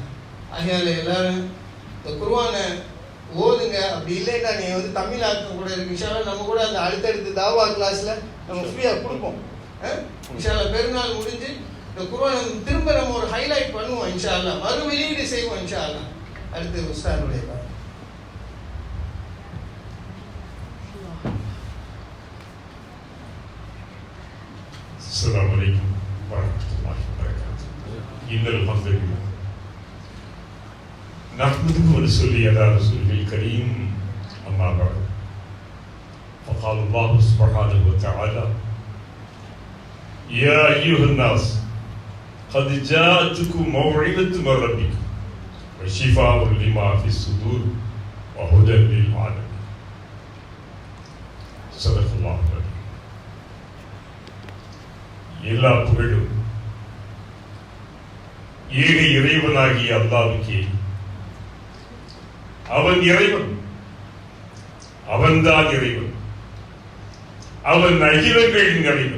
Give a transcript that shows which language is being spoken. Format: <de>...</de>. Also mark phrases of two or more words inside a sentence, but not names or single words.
<ta>ஆகையால எல்லாரும் இந்த குர்ஆனை ஓதுங்க. அப்படி இல்லைன்னா நீ தமிழ் ஆக்கம் கூட இருக்கு</ta> <ar>إن شاء الله.</ar> <ta>நம்ம கூட அந்த அடுத்தடுத்து தாவா கிளாஸ்ல நம்ம ஃப்ரீயா கொடுப்போம்</ta> <ar>إن شاء الله.</ar> <ta>பெருநாள் முடிஞ்சு இந்த குர்ஆனை திரும்ப நம்ம ஒரு ஹைலைட் பண்ணுவோம்</ta> <ar>إن شاء الله,</ar> <ta>மறு வெளியீடு செய்வோம்</ta> <ar>إن شاء الله.</ar> <ta>அடுத்து உஸ்தாதுடைய</ta> <ar>السلام عليكم ورحمة الله وبركاته. إن الحمد لله نحمده ونصلي على رسوله الكريم أما بعد فقال الله سبحانه وتعالى يا أيها الناس قد جاءتكم موعظة من ربكم وشفاء لما في الصدور وهدى للعالمين. صدق الله العظيم.</ar> <ta>எல்லா புகழும் ஏக இறைவனாகிய அல்லாஹ்வுக்கே. அவன் இறைவன், அவன்தான் இறைவன், அவன் அகிலங்களின் இறைவன்.</ta>